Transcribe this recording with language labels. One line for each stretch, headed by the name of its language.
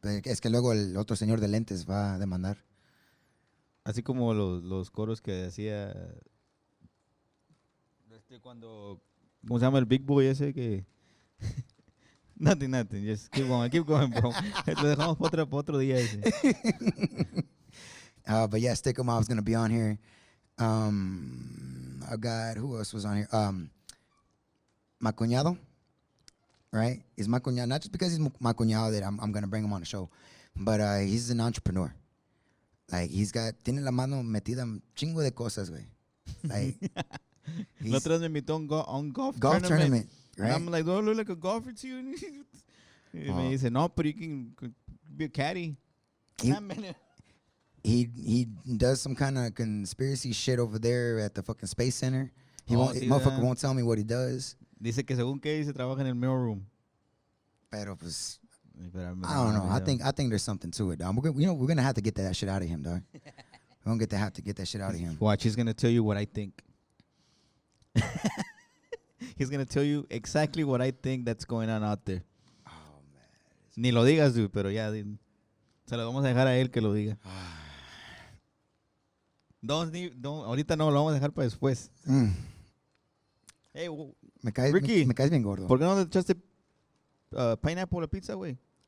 Spanish: Es que luego el otro señor de lentes va a demandar. Así como los coros que hacía... cuando... ¿Cómo se llama el Big Boy ese que...?
English: Nothing. Just keep going, bro.
Spanish: Lo dejamos para otro día ese.
English: But yeah, Stick 'em Mob's going to be on here. I got... Who else was on here? My cuñado. Right? He's my cuñado. Not just because he's my cuñado that I'm going to bring him on the show. But he's an entrepreneur.
Spanish: Like, tiene la mano metida en chingo de cosas, güey.
English: Like...
Spanish: La otra vez me invitó a un golf
English: tournament, right? And I'm like, do I look like a golfer to you?
Spanish: Y me dice, no,
English: but you can be a caddy. He does some kind of conspiracy shit over there at the fucking Space Center. Motherfucker won't tell me what he does.
Spanish: Dice que según que dice trabaja en el mailroom. Pero pues,
English: I don't know. I think there's something to it, dog. We're gonna have to get that shit out of him, dog. We're gonna have to get that shit out of him. Watch, he's gonna tell you what I think. He's gonna tell you exactly what I think that's going on out there. Oh man.
Spanish: Ni lo digas, dude, pero ya se lo vamos a dejar a él que lo diga. Ahorita no, lo vamos a dejar para después. Hey, Ricky, me caes bien gordo. ¿Por qué no le echaste pineapple a la pizza, güey?